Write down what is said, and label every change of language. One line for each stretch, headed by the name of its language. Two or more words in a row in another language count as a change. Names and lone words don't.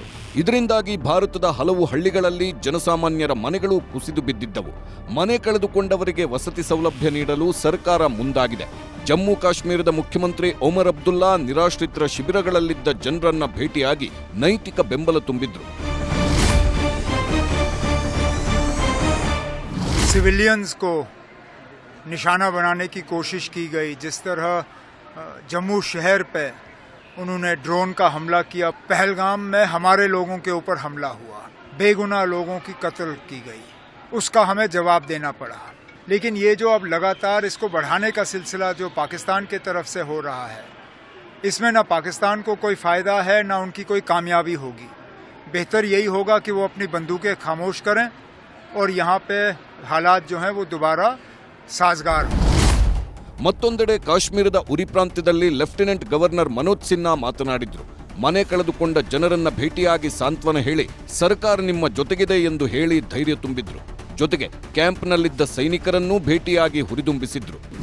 Kannada: ಇದರಿಂದಾಗಿ ಭಾರತದ ಹಲವು ಹಳ್ಳಿಗಳಲ್ಲಿ ಜನಸಾಮಾನ್ಯರ ಮನೆಗಳು ಕುಸಿದು ಬಿದ್ದಿದ್ದವು. ಮನೆ ಕಳೆದುಕೊಂಡವರಿಗೆ ವಸತಿ ಸೌಲಭ್ಯ ನೀಡಲು ಸರ್ಕಾರ ಮುಂದಾಗಿದೆ. ಜಮ್ಮು ಕಾಶ್ಮೀರದ ಮುಖ್ಯಮಂತ್ರಿ ಒಮರ್ ಅಬ್ದುಲ್ಲಾ ನಿರಾಶ್ರಿತರ ಶಿಬಿರಗಳಲ್ಲಿದ್ದ ಜನರನ್ನ ಭೇಟಿಯಾಗಿ ನೈತಿಕ ಬೆಂಬಲ ತುಂಬಿದ್ರು.
Hindi: सिविलियंस को निशाना बनाने की कोशिश की गई. जिस तरह जम्मू शहर पे उन्होंने ड्रोन का हमला किया, पहलगाम में हमारे लोगों के ऊपर हमला हुआ, बेगुनाह लोगों की कत्ल की गई, उसका हमें जवाब देना पड़ा. लेकिन ये जो अब लगातार इसको बढ़ाने का सिलसिला जो पाकिस्तान की तरफ से हो रहा है, इसमें ना पाकिस्तान को कोई फ़ायदा है ना उनकी कोई कामयाबी होगी. बेहतर यही होगा कि वो अपनी बंदूकें खामोश करें और यहाँ पे हालात जो हैं वो दोबारा साजगार हों.
Kannada: ಮತ್ತೊಂದೆಡೆ ಕಾಶ್ಮೀರದ ಉರಿ ಪ್ರಾಂತ್ಯದಲ್ಲಿ ಲೆಫ್ಟಿನೆಂಟ್ ಗವರ್ನರ್ ಮನೋಜ್ ಸಿನ್ಹಾ ಮಾತನಾಡಿದ್ರು. ಮನೆ ಕಳೆದುಕೊಂಡ ಜನರನ್ನ ಭೇಟಿಯಾಗಿ ಸಾಂತ್ವನ ಹೇಳಿ ಸರ್ಕಾರ ನಿಮ್ಮ ಜೊತೆಗಿದೆ ಎಂದು ಹೇಳಿ ಧೈರ್ಯ ತುಂಬಿದ್ರು. ಜೊತೆಗೆ ಕ್ಯಾಂಪ್ನಲ್ಲಿದ್ದ ಸೈನಿಕರನ್ನೂ ಭೇಟಿಯಾಗಿ ಹುರಿದುಂಬಿಸಿದ್ರು.